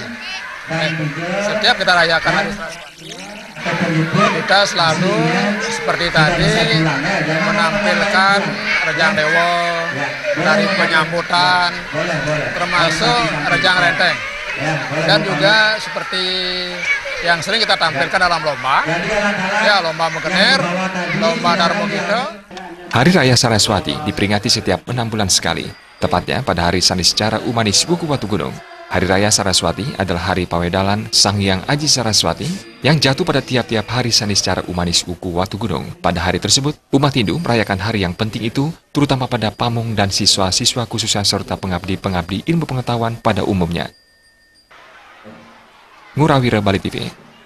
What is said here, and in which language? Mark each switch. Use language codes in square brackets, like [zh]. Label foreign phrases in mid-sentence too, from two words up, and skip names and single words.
[id] Setiap kita rayakan Hari Saraswati, kita selalu seperti tadi menampilkan Rejang Dewa dari penyambutan, termasuk Rejang Renteng, dan juga seperti yang sering kita tampilkan dalam lomba, ya lomba Mekenir, lomba Darmogito. Hari Raya Saraswati diperingati setiap 6 bulan sekali, tepatnya pada hari Saniscara Umanis Wuku Watu Gunung. Hari Raya Saraswati adalah hari pawedalan Sang Hyang Aji Saraswati yang jatuh pada tiap-tiap hari Saniscara Umanis Wuku Watu Gunung. Pada hari tersebut, umat Hindu merayakan hari yang penting itu, terutama pada pamong dan siswa-siswa khususnya serta pengabdi-pengabdi ilmu pengetahuan pada umumnya. Ngurawira Bali TV.